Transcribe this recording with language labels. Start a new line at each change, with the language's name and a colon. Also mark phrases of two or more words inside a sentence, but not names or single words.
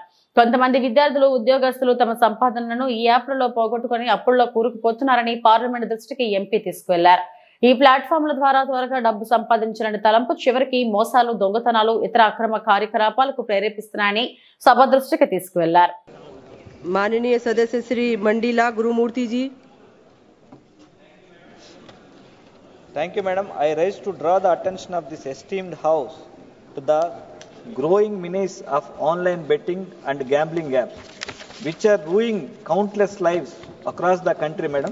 Telugu: కొంతమంది విద్యార్థులు, ఉద్యోగస్తులు తమ సంపాదనను ఈ యాప్లలో పోగొట్టుకుని అప్పుల్లో కూరుకుపోతున్నారని పార్లమెంట్ దృష్టికి ఎంపీ తీసుకువెళ్లారు. ఈ ప్లాట్ఫామ్ల ద్వారా త్వరగా డబ్బు సంపాదించాలని తలంపు చివరికి మోసాలు, దొంగతనాలు, ఇతర అక్రమ కార్యకలాపాలకు ప్రేరేపిస్తున్నాయని సభ దృష్టికి తీసుకువెళ్లారు.
Hindi: माननीय सदस्य श्री मंडीला गुरुमूर्ति जी.
English: Thank you, madam. I rise to draw the attention of this esteemed house to the growing menace of online betting and gambling apps, which are ruining countless lives across the country, madam.